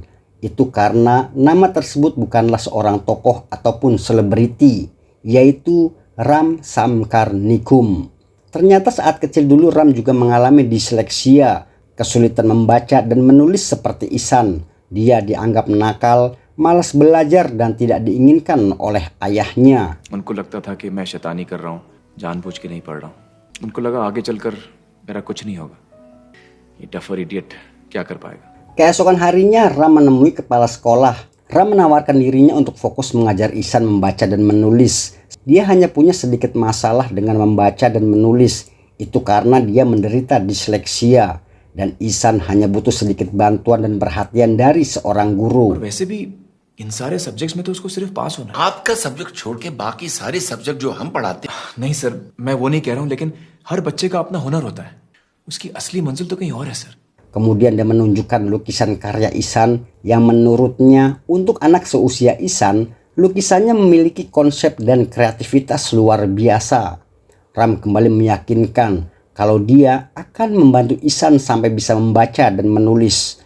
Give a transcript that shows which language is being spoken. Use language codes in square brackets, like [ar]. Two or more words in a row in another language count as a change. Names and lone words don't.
[id] Itu karena nama tersebut bukanlah seorang tokoh ataupun selebriti, yaitu Ram Samkar Nikum. Ternyata saat kecil dulu Ram juga mengalami disleksia, kesulitan membaca dan menulis seperti Ihsan. Dia dianggap nakal, malas belajar dan tidak diinginkan oleh ayahnya. [hi] उनको लगता था कि मैं शैतानी कर रहा हूँ, जानबूझ के नहीं पढ़ रहा हूँ. उनको लगा आगे चलकर मेरा कुछ नहीं होगा. ये [en] duffer idiot [hi] क्या कर पाएगा. [id] Keesokan harinya Ram menemui kepala sekolah. Ram menawarkan dirinya untuk fokus mengajar Ihsan membaca dan menulis. Dia hanya punya sedikit masalah dengan membaca dan menulis. Itu karena dia menderita disleksia. Dan Ihsan hanya butuh sedikit bantuan dan perhatian dari seorang guru. [hi] वैसे भी इन सारे सब्जेक्ट्स में तो उसको सिर्फ पास होना है. आपका सब्जेक्ट छोड़ के बाकी सारे सब्जेक्ट जो हम पढ़ाते हैं. नहीं सर, मैं वो नहीं कह रहा हूँ, लेकिन हर बच्चे का अपना हुनर होता है. उसकी असली मंजिल तो कहीं और है सर. [id] Kemudian dia menunjukkan lukisan karya Ihsan yang menurutnya untuk anak seusia Ihsan, lukisannya memiliki konsep dan kreativitas luar biasa. Ram kembali meyakinkan kalau dia akan membantu Ihsan sampai bisa membaca dan menulis.